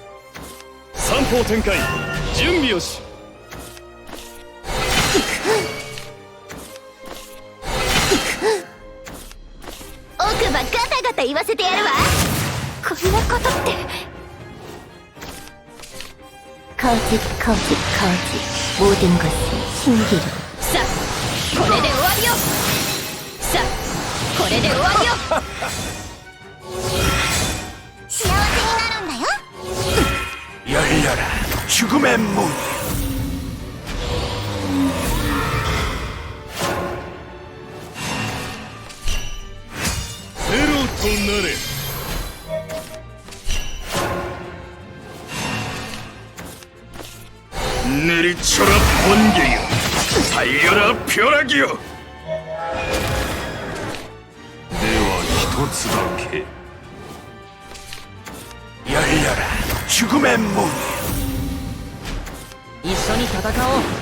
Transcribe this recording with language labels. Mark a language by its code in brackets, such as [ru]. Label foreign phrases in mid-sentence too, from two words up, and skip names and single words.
[ja] 三方展開準備よし。奥歯ガタガタ言わせてやるわ。こんなことって。 [ko] 거짓 거짓 거짓 모든 것은 신기루. [ja] さあこれで終わりよ。さあこれで終わりよ。幸せになるんだよ。 [ko] 열려라 죽음의 문. [ja] ゼロとなれ。 [ko] 내리쳐라 번개여, 달려라 벼락이여. 내와 히토츠다케. 열려라 죽음의 문. [ja] 一緒に戦おう。